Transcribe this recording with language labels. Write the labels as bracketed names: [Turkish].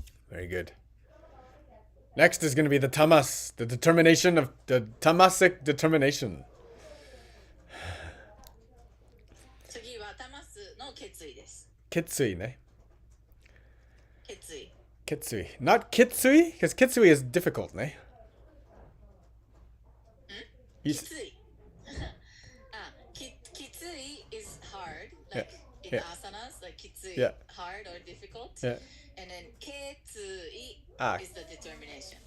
[English] Very good. Next is going to be the tamas, the determination of the tamasic determination. [Japanese] 次はタマスの決意です。 Kitsui, ne? 決意。 Kitsui. [English] Not kitsui, because kitsui is difficult, ne? [Japanese] きつい。 [English] きつい is hard, like in asanas, like きつい, hard or difficult. And then けつい is the determination.